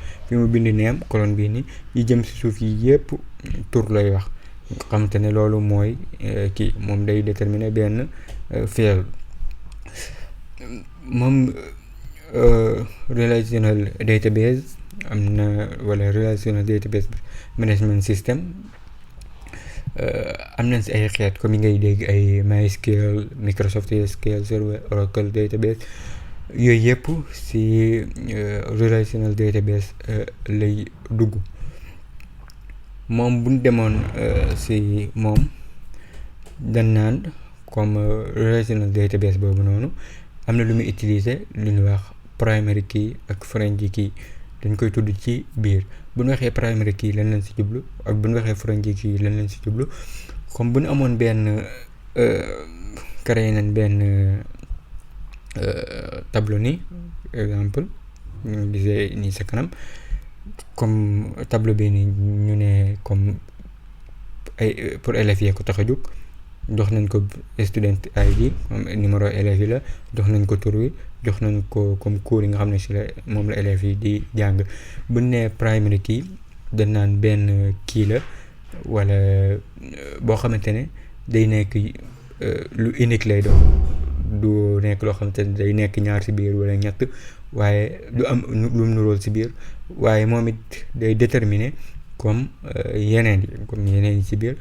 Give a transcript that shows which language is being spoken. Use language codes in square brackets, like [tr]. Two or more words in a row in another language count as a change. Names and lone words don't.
[wo] fi mu bind neem colonne bii nii, yi jëm si suuf yi yëpp tur lay wax. nga xamante ne loolu mooy kii moom day déterminer benn field. moom [en] relational database [wo] am na, wala [en] relational database management system [wo] am nañ si ay xeet comme yi ngay dégg ay MySQL, Microsoft SQL Server, Oracle database. yooyu yëpp si [en] relational database [wo] lay dugg. moom bu ñu demoon si moom dañ naan comme [en] relational database [wo] boobu noonu am na lu muy utiliser lu ñuy wax [en] primary key [wo] ak [en] foreign key. [wo] dañ koy tudd ci biir. bu ñu waxee [en] primary key [wo] lan lañ si jublu, ak bu ñu waxee [en] foreign key [wo] lan lañ si jublu. comme bu ñu amoon benn créé nañ benn tableau nii, exemple ñu gisee nii sa kanam, comme tableau bi nii ñu ne comme ay [fr] pour élèves [wo] yee ko tax a jóg. jox nañ ko [en] student ID [fr] numéro élèves [wo] yi la, jox nañ ko tur wi, jox nañ ko comme cours yi nga xam ne si la moom la élèves yi di jàng. bu nee [en] primary key [wo] dañ naan benn kii la wala boo xamante ne day nekk lu unique lay doon. du nekk loo xamante ne day nekk ñaar si biir wala ñett, waaye du am lu mu nuróol si biir, waaye moom it day déterminer comme yeneen yi si biir.